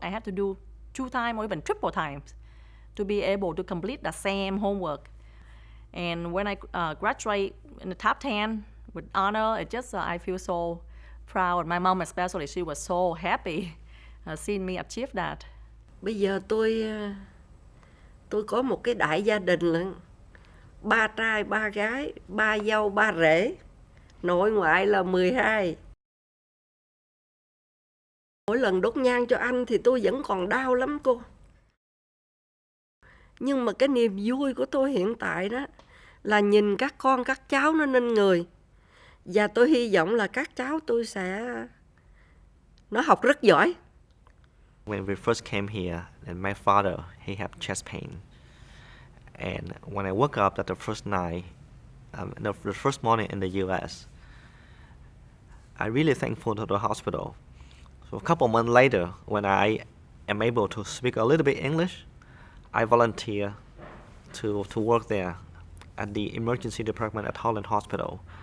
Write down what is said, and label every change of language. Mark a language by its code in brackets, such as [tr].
[en] I have to do 2 times or even triple times to be able to complete the same homework. And when I graduate in the top 10 with honor, it just I feel so proud. My mom especially, she was so happy seeing me achieve that. [vi] Bây giờ tôi có một cái đại gia đình lận. 3 trai, 3 gái, 3 dâu, 3 rể. Nội ngoại là 12. Mỗi lần đốt nhang cho anh thì tôi vẫn còn đau lắm cô. Nhưng mà cái niềm vui của tôi hiện tại đó là nhìn các con, các cháu nó nên người. Và tôi hy vọng là các cháu tôi sẽ Nó học rất giỏi. [en] When we first came here, and my father, he had chest pain. And when I woke up that the first night, the first morning in the U.S., I really thankful to the hospital. So a couple months later, when I am able to speak a little bit English, I volunteer to work there at the emergency department at Holland Hospital.